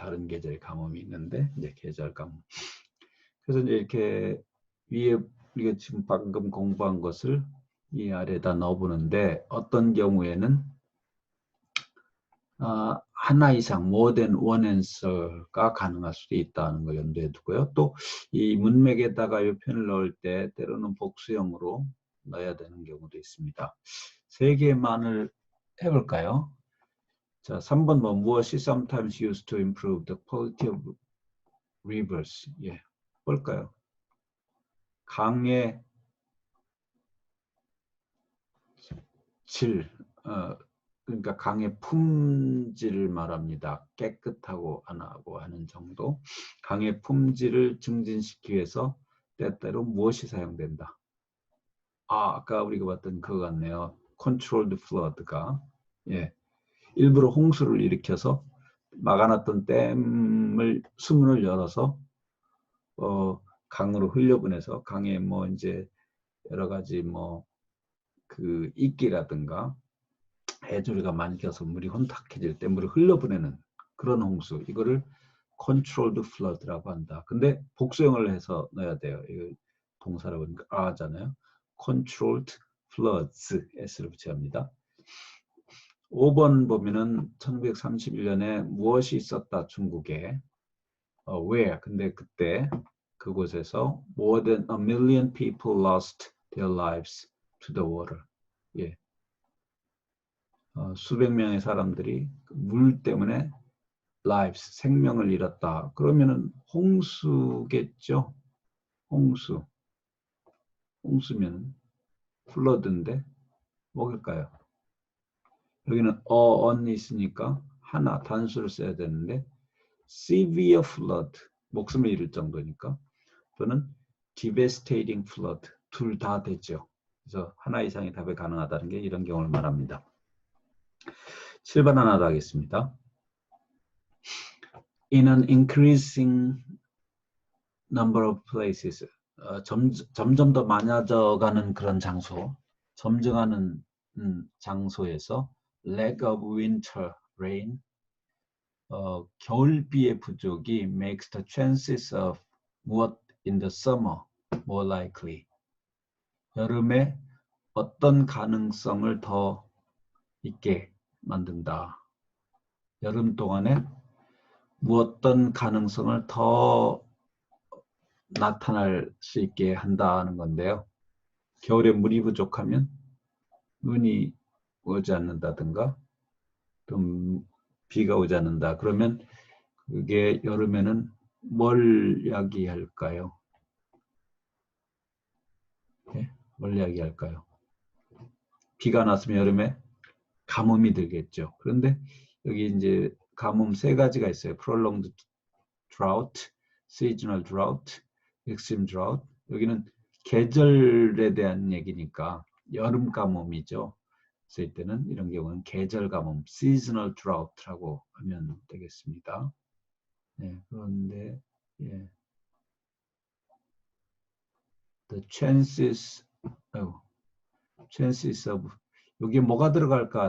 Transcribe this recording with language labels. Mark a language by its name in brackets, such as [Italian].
[Korean] 다른 계절의 가뭄이 있는데 이제 계절 가뭄. 그래서 이제 이렇게 위에 우리가 지금 방금 공부한 것을 이 아래에다 넣어보는데 어떤 경우에는 하나 이상 [English] more than one answer [Korean] 가 가능할 수도 있다는 걸 염두에 두고요. 또 이 문맥에다가 이 표현을 넣을 때 때로는 복수형으로 넣어야 되는 경우도 있습니다. 3개만을 해볼까요? 자, 3번 무엇이 [English] sometimes used to improve the quality of rivers. [Korean] 예, 뭘까요? 강의 질, 그러니까 강의 품질을 말합니다. 깨끗하고 안 하고 하는 정도. 강의 품질을 증진시키기 위해서 때때로 무엇이 사용된다. 아까 우리가 봤던 그거 같네요. controlled flood가 일부러 홍수를 일으켜서 막아놨던 댐을 수문을 열어서 강으로 흘려보내서 강에 이제 여러 가지 그 이끼라든가 해조류가 많이 껴서 물이 혼탁해질 때 물을 흘려보내는 그런 홍수, 이거를 controlled flood라고 한다. 근데 복수형을 해서 넣어야 돼요. 이거 동사라고 하니까 아잖아요. controlled floods, s를 붙여야 합니다. 5번 보면은 1931년에 무엇이 있었다 중국에 [English] where, [Korean] 근데 그때 그곳에서 [English] more than a million people lost their lives to the water. [Korean] 예. 수백 명의 사람들이 물 때문에 lives, 생명을 잃었다. 그러면은 홍수겠죠. 홍수면 flood인데 뭐일까요? 여기는 on이 있으니까 하나 단수를 써야 되는데 severe flood, 목숨을 잃을 정도니까, 또는 devastating flood, 둘 다 되죠. 그래서 하나 이상의 답이 가능하다는 게 이런 경우를 말합니다. 7번 하나 더 하겠습니다. [English] In an increasing number of places, [Korean] 점점 더 많아져가는 그런 장소, 점증하는 장소에서 [English] lack of winter rain, [Korean] 겨울비의 부족이 [English] makes the chances of [Korean] 무엇 [English] in the summer more likely. [Korean] 여름에 어떤 가능성을 더 있게 만든다. 여름 동안에 무엇떤 가능성을 더 나타날 수 있게 한다는 건데요. 겨울에 물이 부족하면 눈이 오지 않는다든가 좀 비가 오지 않는다. 그러면 그게 여름에는 뭘 이야기할까요? 네? 뭘 이야기할까요? 비가 났으면 여름에 가뭄이 들겠죠. 그런데 여기 이제 가뭄 세 가지가 있어요. [English] prolonged drought, seasonal drought, extreme drought. [Korean] 여기는 계절에 대한 얘기니까 여름 가뭄이죠. 쓸 때는 이런 경우는 계절 가뭄, seasonal drought라고 하면 되겠습니다. 네, 그런데 예, [English] the chances of [Korean] 여기에 뭐가 들어갈까?